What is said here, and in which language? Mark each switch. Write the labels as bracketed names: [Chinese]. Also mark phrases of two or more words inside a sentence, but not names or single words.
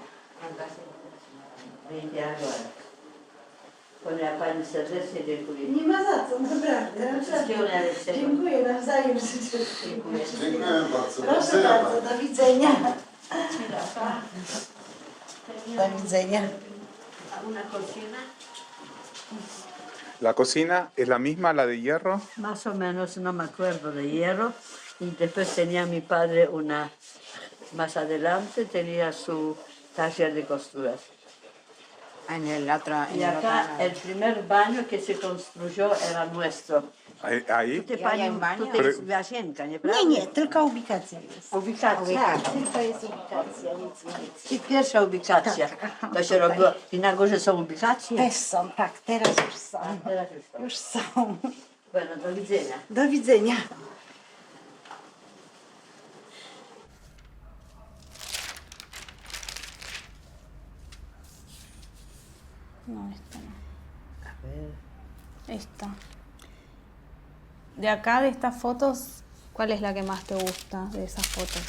[Polish] Ja pani serdecznie dziękuję. Nie ma za co, naprawdę. Wszystkiego najlepszego. Dziękuję nawzajem. Dziękuję. Dziękuję bardzo. Proszę Widzenia bardzo, pani. do widzenia. Do widzenia. [Spanish] A una cocina? La cocina es la misma, la de hierro. Más o menos, no me acuerdo, de hierro. Y después tenía mi padre una, más adelante tenía su taller de costuras. En el otro. Y acá el primer baño que se construyó era nuestro. Ahí. [Polish] Ty Ja pani, jem baño. tutaj jest Wasienka, nieprawda? Nie, tylko ubikacja jest. Ubikacja. Tak, tylko jest ubikacja, nic więcej. I pierwsza ubikacja. To się robiło. I na górze są ubikacje? Też są, tak, teraz już są. Teraz już to. Już są. Bueno, do widzenia. Do widzenia. [Spanish] No, esta no. Esta. De acá, de estas fotos, ¿cuál es la que más te gusta de esas fotos?